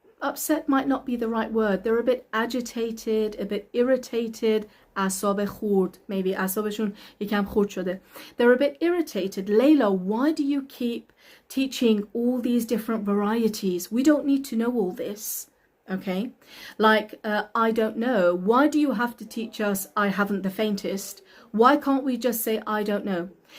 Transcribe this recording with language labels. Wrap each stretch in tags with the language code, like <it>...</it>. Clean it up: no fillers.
<en>Upset might not be the right word. They're a bit agitated, a bit irritated.</en> <fa>اعصاب خورد,</fa> <en>maybe</en> <fa>اعصابشون یکم خورد شده.</fa> <en>They're a bit irritated. Layla, why do you keep teaching all these different varieties? We don't need to know all this. Okay, like I don't know. Why do you have to teach us I haven't the faintest? Why can't we just say I don't know?</en>